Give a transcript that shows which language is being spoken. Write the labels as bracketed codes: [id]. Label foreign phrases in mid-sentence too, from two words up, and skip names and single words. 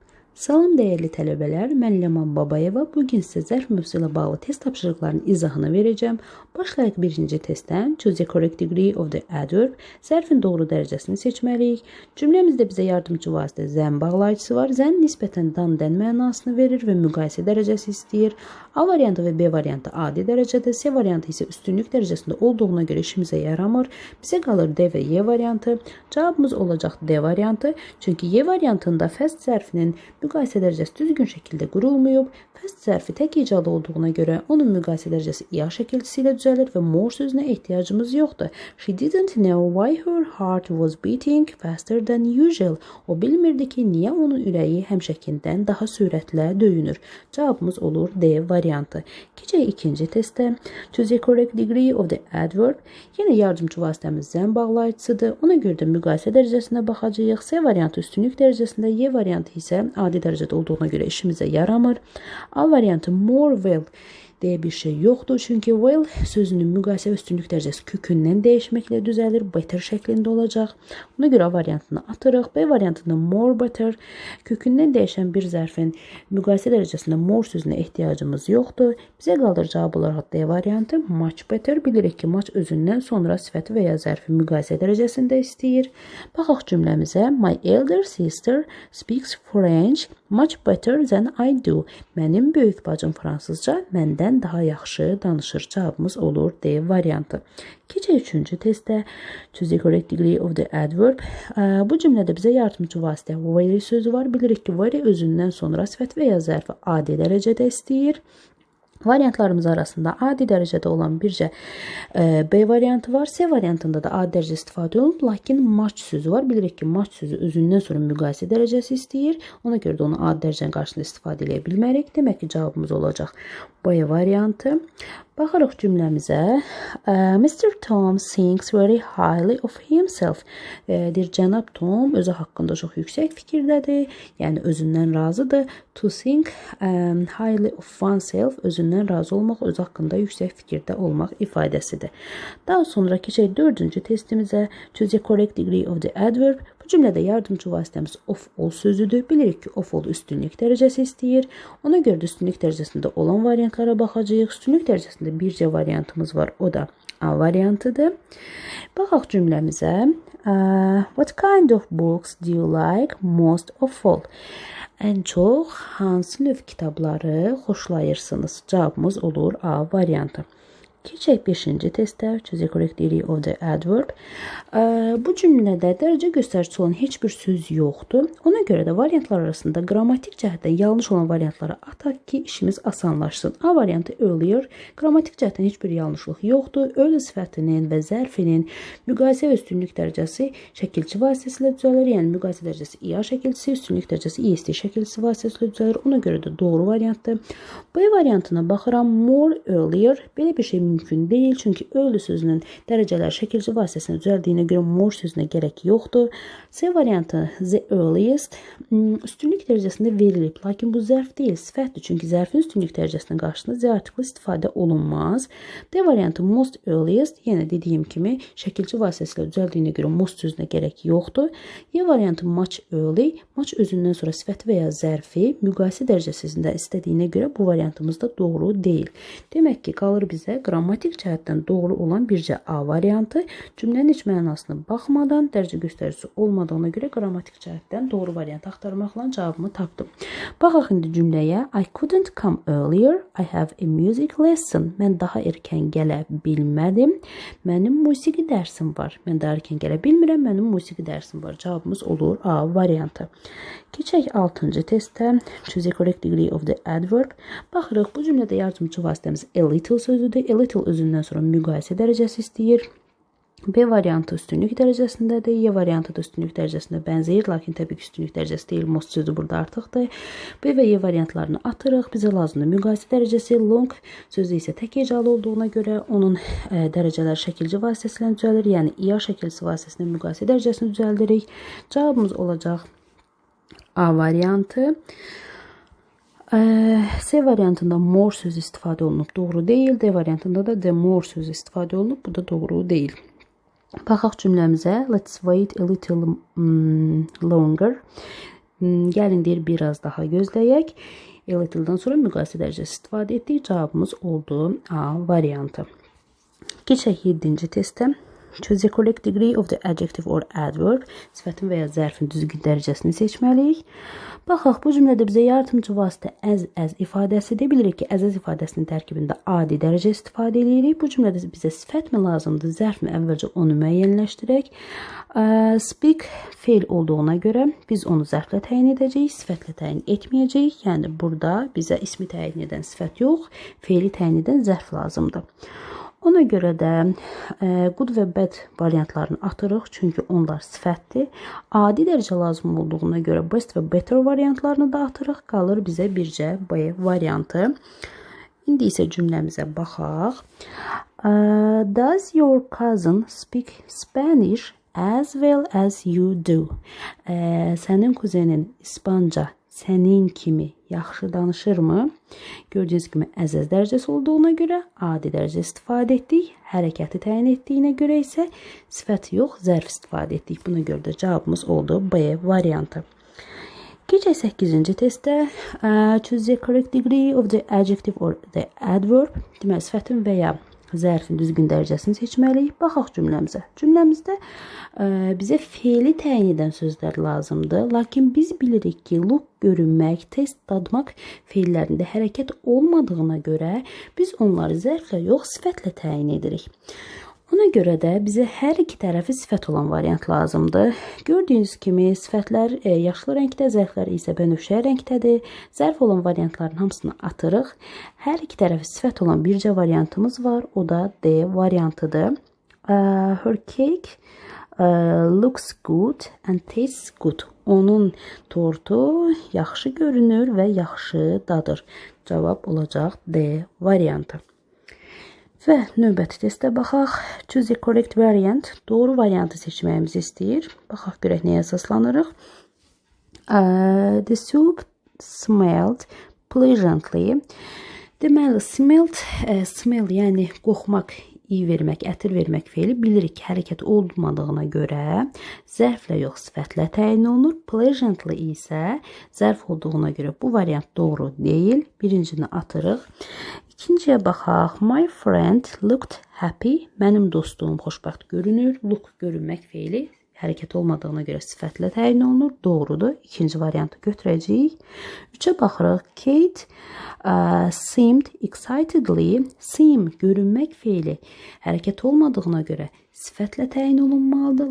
[az] Salam dəyərli tələbələr, mən Ləman Babayeva. Bugün sizə zərf mövzusu ilə bağlı test tapşırıqlarının izahını verəcəm. Başlayaq birinci testdən. [en] Choose the correct degree of the adverb. [az] Zərfin doğru dərəcəsini seçməliyik. Cümləmizdə bizə yardımcı vasitə zən bağlayıcısı var. Zən nisbətən dan-dən mənasını verir və müqayisə dərəcəsi istəyir. A variantı və B variantı adi dərəcədə, C variantı isə üstünlük dərəcəsində olduğuna görə işimizə yaramır. Bizə qalır D və Y variantı. Cavabımız olacaq D variantı. Çünki Y variantında fəst zərfinin müqayisə dərəcəsi düzgün şəkildə qurulmayıb. Fəst zərfi tək icadı olduğuna görə onun müqayisə dərəcəsi IA şəkilçisi ilə düzəlir və more sözünə ehtiyacımız yoxdur. [en] She didn't know why her heart was beating faster than usual. [az] O bilmirdi ki, niyə onun ürəyi həmişəkindən daha sürətlə döyünür. Cavabımız olur D variantı. Keçək ikinci testə. [en] Choose the correct degree of the adverb. [az] Yenə yardımcı vasitəmiz zən bağlayıcısıdır. Ona görə də müqayisə dərəcəsinə baxacağıq. C variantı üstünlük dərəcəsində, Y variantı isə adi dərəcədə olduğuna görə işimizə yaramır. A variantı [en] more well [az] deyə bir şey yoxdur. Çünki well sözünün müqayisə və üstünlük dərəcəsi kökündən dəyişməklə düzəlir. Better şəklində olacaq. Buna görə A variantını atırıq. B variantında [en] more better. [az] Kökündən dəyişən bir zərfin müqayisə dərəcəsində more sözünə ehtiyacımız yoxdur. Bizə qalır cavab olaraq D variantı. [en] Much better. [az] Bilirik ki, much özündən sonra sifəti və ya zərfi müqayisə dərəcəsində istəyir. Baxaq cümləmizə. [en] My elder sister speaks French much better than I do. [az] Mənim böyük bacım fransızca məndən daha yaxşı danışır. Cavabımız olur D variantı. Keçək üçüncü testə. [en] Choose the correct degree of the adverb. [az] Bu cümlədə bizə yardımcı vasitə very sözü var. Bilirik ki, very özündən sonra sifət və ya zərfi adi dərəcədə istəyir. Variantlarımız arasında adi dərəcədə olan bircə B variantı var. C variantında da adi dərəcə istifadə olunub, lakin much sözü var. Bilirik ki, much sözü özündən sonra müqayisə dərəcəsi istəyir. Ona görə də onu adi dərəcənin qarşısında istifadə edə bilmərik. Demək ki, cavabımız olacaq B variantı. Baxırıq cümləmizə. [en] Mr. Tom thinks very highly of himself. [az] Deyir, cənab Tom özü haqqında çox yüksək fikirdədir. Yəni, özündən razıdır. [en] To think highly of oneself, [az] özündən razı olmaq, özü haqqında yüksək fikirdə olmaq ifadəsidir. Daha sonra keçək dördüncü testimizə. [en] Choose the correct degree of the adverb. [az] Bu cümlədə yardımcı vasitəmiz [en] of all [az] sözüdür. Bilirik ki, [en] of all [az] üstünlük dərəcəsi istəyir. Ona görə də üstünlük dərəcəsində olan variantlara baxacağıq. Üstünlük dərəcəsində bircə variantımız var. O da A variantıdır. Baxaq cümləmizə. [en] What kind of books do you like most of all? [az] Ən çox hansı növ kitabları xoşlayırsınız? Cavabımız olur A variantı. Keçək 5-ci testə. [en] Choose the correct degree of the adverb. [az] Bu cümlədə dərəcə göstəricisi olan heç bir söz yoxdur. Ona görə də variantlar arasında qrammatik cəhətdən yanlış olan variantları ataq ki, işimiz asanlaşsın. A variantı earlier. Qrammatik cəhətdən heç bir yanlışlıq yoxdur. Early sifətinin və zərfinin müqayisə və üstünlük dərəcəsi şəkilçi vasitəsilə düzəlir. Yəni, müqayisə dərəcəsi IA şəkilçisi, üstünlük dərəcəsi IST şəkilçisi vasitəsilə düzəlir. Ona görə də doğru variantdır. B variantına baxıram. [en] More earlier. [az] Belə bir şey mümkün deyil. Çünki early sözünün dərəcələri şəkilçi vasitəsilə düzəldiyinə görə more sözünə gərək yoxdur. C variantı [en] the earliest [az] üstünlük dərəcəsində verilib. Lakin bu zərf deyil, sifətdir. Çünki zərfin üstünlük dərəcəsinin qarşısında Z artiklı istifadə olunmaz. D variantı [en] most earliest. [az] Yenə dediyim kimi şəkilçi vasitəsilə düzəldiyinə görə most sözünə gərək yoxdur. Y variantı [en] much early. [az] Much özündən sonra sifəti və ya zərfi müqayisə dərəcəsində istədiyinə görə bu variantımız da doğru deyil. Demək ki, qalır bizə qrammatik cəhətdən doğru olan bircə A variantı. Cümlənin iç mənasına baxmadan, dərəcə göstəricisi olmadığına görə qrammatik cəhətdən doğru variant axtarmaqla cavabımı tapdım. Baxaq indi cümləyə. [en] I couldn't come earlier. I have a music lesson. [az] Mən daha erkən gələ bilmədim. Mənim musiqi dərsim var. Mən daha erkən gələ bilmirəm. Mənim musiqi dərsim var. Cavabımız olur A variantı. Keçək 6-cı testə. [en] Choose the correct degree of the adverb. [az] Baxırıq, bu cümlədə yardımcı vasitəmiz [en] a little [az] sözüdür. [en] A little [az] özündən sonra müqayisə dərəcəsi istəyir. B variantı üstünlük dərəcəsindədir. Y variantı da üstünlük dərəcəsində bənzəyir. Lakin təbii ki, üstünlük dərəcəsi deyil. Most sözü burada artıqdır. B və Y variantlarını atırıq. Bizə lazımdır müqayisə dərəcəsi. Long sözü isə tək hecalı olduğuna görə onun dərəcələr şəkilci vasitəsilə düzəlir. Yəni, IA şəkilçisi vasitəsilə müqayisə dərəcəsini düzəldirik. Cavabımız olacaq A variantı. C variantında more sözü istifadə olunub. Doğru deyil. D variantında da [en] the more [az] sözü istifadə olunub. Bu da doğru deyil. Baxaq cümləmizə. [en] Let's wait a little longer. [az] Gəlin deyir, biraz daha gözləyək. [en] A little'dan [az] sonra müqayisə dərəcəsi istifadə etdik. Cavabımız oldu A variantı. Keçək 7-ci testə. [en] Choose the correct degree of the adjective or adverb. [az] Sifətin və ya zərfin düzgün dərəcəsini seçməliyik. Baxaq, bu cümlədə bizə yardımcı vasitə as ifadəsidir. Bilirik ki, as ifadəsinin tərkibində adi dərəcə istifadə edirik. Bu cümlədə bizə sifət mi lazımdır, zərf mi? Əvvəlcə onu müəyyənləşdirək. Speak feil olduğuna görə biz onu zərflə təyin edəcəyik, sifətlə təyin etməyəcəyik. Yəni, burada bizə ismi təyin edən sifət yox, feili təyin edən zərf lazımdır. Ona görə də good və bad variantlarını atırıq, çünki onlar sifətdir. Adi dərəcə lazım olduğuna görə best və better variantlarını da atırıq. Qalır bizə bircə B variantı. İndi isə cümləmizə baxaq. [en] Does your cousin speak Spanish as well as you do? [az] Sənin kuzenin İspanca sənin kimi yaxşı danışırmı? Gördüyünüz kimi as dərəcəsi olduğuna görə adi dərəcə istifadə etdik. Hərəkəti təyin etdiyinə görə isə sifət yox, zərf istifadə etdik. Buna görə də cavabımız oldu B variantı. Keçək 8-ci testdə. [en] Choose the correct degree of the adjective or the adverb. [az] Deməli, sifətin və ya zərfin düzgün dərəcəsini seçməliyik. Baxaq cümləmizə. Cümləmizdə bizə feili təyin edən sözlər lazımdır. Lakin biz bilirik ki, look, görünmək, test, dadmaq feillərində hərəkət olmadığına görə biz onları zərflə yox, sifətlə təyin edirik. Ona görə də bizə hər iki tərəfi sifət olan variant lazımdır. Gördüyünüz kimi sifətlər yaşlı rəngdə, zərflər isə bənövşə rəngdədir. Zərf olan variantların hamısını atırıq. Hər iki tərəfi sifət olan bircə variantımız var. O da D variantıdır. [en] Her cake looks good and tastes good. [az] Onun tortu yaxşı görünür və yaxşı dadır. Cavab olacaq D variantı. Və növbəti testə baxaq. [en] Choose the correct variant. [az] Doğru variantı seçməyimizi istəyir. Baxaq görək nəyə əsaslanırıq. [en] The soup smelled pleasantly. [az] Deməli, smell yəni qoxmaq, iyi vermək, ətir vermək feili bilirik ki, hərəkət olmadığına görə zərflə yox, sifətlə təyin olunur. Pleasantly isə zərf olduğuna görə bu variant doğru deyil. Birincini atırıq. İkinciyə baxaq. [en] My friend looked happy. [az] Mənim dostum xoşbəxt görünür. Look görünmək feili hərəkət olmadığına görə sifətlə təyin olunur. Doğrudur. İkinci variantı götürəcəyik. Üçə baxırıq. [en] Kate seemed excitedly. [az] Seem görünmək feili hərəkət olmadığına görə sifətlə təyin olunmalıdır.